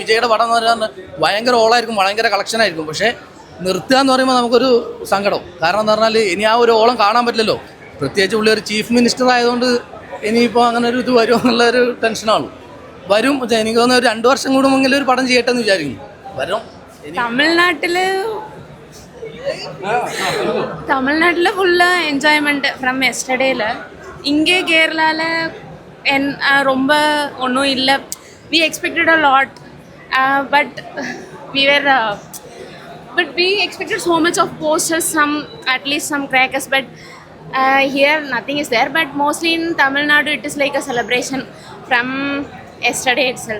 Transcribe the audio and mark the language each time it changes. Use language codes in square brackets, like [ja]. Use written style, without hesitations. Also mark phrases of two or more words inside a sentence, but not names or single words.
[ml] വിജയുടെ പടം എന്ന് പറഞ്ഞാൽ ഭയങ്കര ഓളമായിരിക്കും, ഭയങ്കര കളക്ഷൻ ആയിരിക്കും. പക്ഷേ നിർത്തുക എന്ന് പറയുമ്പോൾ നമുക്കൊരു സങ്കടം. കാരണം എന്ന് പറഞ്ഞാൽ ഇനി ആ ഒരു ഓളം കാണാൻ പറ്റില്ലല്ലോ. പ്രത്യേകിച്ച് പുള്ളി ഒരു [en] chief minister [ml] ആയതുകൊണ്ട് ഇനിയിപ്പോൾ അങ്ങനെ ഒരു ഇത് വരുമോ എന്നുള്ളൊരു ടെൻഷനാണ്. വരും. എനിക്ക് തോന്നുന്നു ഒരു 2 വർഷം കൂടുമെങ്കിലും ഒരു പടം ചെയ്യട്ടെ എന്ന് വിചാരിക്കുന്നു. വരും. [ta] தமிழ்நாட்டில் ஃபுல்லாக [en] enjoyment from yesterday. [ta] இங்கே கேரளாவில் ரொம்ப ஒன்றும் இல்லை. [en] we expected a lot but we expected so much of posters, at least some crackers, but here nothing is there. But mostly in Tamil Nadu it is like a celebration from yesterday itself.